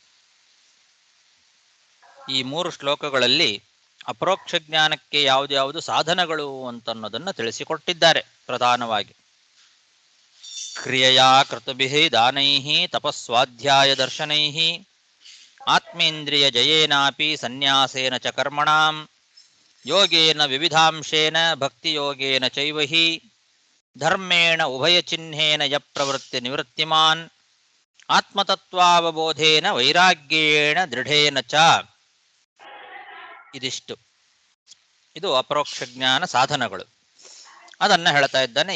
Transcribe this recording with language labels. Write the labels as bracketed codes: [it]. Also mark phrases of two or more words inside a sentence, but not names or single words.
[kn] ಈ 3 ಶ್ಲೋಕಗಳಲ್ಲಿ ಅಪರೋಕ್ಷ ಜ್ಞಾನಕ್ಕೆ ಯಾವ್ದು ಸಾಧನಗಳು ಅಂತನ್ನೋದನ್ನು ತಿಳಿಸಿಕೊಟ್ಟಿದ್ದಾರೆ. ಪ್ರಧಾನವಾಗಿ ಕ್ರಿಯೆಯ [sa] ಕೃತುಭಿಃ ದಾನೈಃ ತಪಸ್ವಾಧ್ಯಾಯ ದರ್ಶನೈಃ ಆತ್ಮೇಂದ್ರಿಯ ಜಯೇನಾಪಿ ಸನ್ಯಾಸೇನ ಚ ಕರ್ಮಣಾಂ ಯೋಗೇನ ವಿವಿಧಾಂಶೇನ ಭಕ್ತಿಯೋಗೇನ ಚೈವ ಹಿ ಧರ್ಮೇಣ ಉಭಯಚಿಹ್ನೇನ ಯ ಪ್ರವೃತ್ತಿ ನಿವೃತ್ತಿಮಾನ್ ಆತ್ಮತತ್ವಾವಬೋಧೇನ ವೈರಾಗ್ಯೇಣ ದೃಢೇನ ಚ. [kn] ಇದಿಷ್ಟು, ಇದು ಅಪರೋಕ್ಷ ಜ್ಞಾನ ಸಾಧನಗಳು. ಅದನ್ನ ಹೇಳ್ತಾ ಇದ್ದಾನೆ.